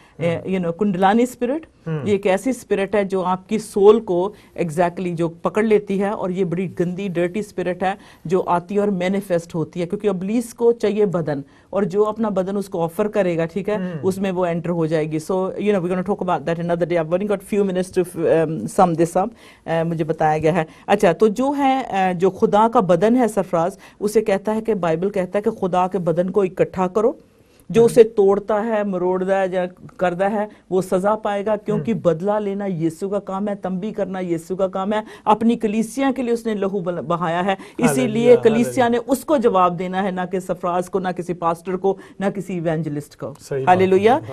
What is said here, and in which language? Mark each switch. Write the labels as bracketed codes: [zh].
[ur] کنڈلانی spirit یہ ایک ایسی اسپرٹ ہے جو آپ کی سول کو ایگزیکٹلی جو پکڑ لیتی ہے, اور یہ بڑی گندی ڈرٹی اسپرٹ ہے جو آتی ہے اور مینیفیسٹ ہوتی ہے, کیونکہ ابلیس کو چاہیے بدن, اور جو اپنا بدن اس کو آفر کرے گا, ٹھیک ہے, اس میں وہ انٹر ہو جائے گی. سو [en] we're going to talk about that another day. I've only got few minutes to sum this up. [ur] مجھے بتایا گیا ہے. اچھا, تو جو ہے جو خدا کا بدن ہے سرفراز, اسے کہتا ہے کہ بائبل کہتا ہے کہ خدا کے بدن کو اکٹھا کرو, جو اسے توڑتا ہے, مروڑتا ہے یا کرتا ہے وہ سزا پائے گا, کیونکہ بدلہ لینا یسوع کا کام ہے, تنبیہ کرنا یسوع کا کام ہے. اپنی کلیسیا کے لیے اس نے لہو بہایا ہے, اسی لیے کلیسیا نے اس کو جواب دینا ہے, نہ کہ سرفراز کو, نہ کسی پاسٹر کو, نہ کسی ایونجلسٹ کو. ہاللویا.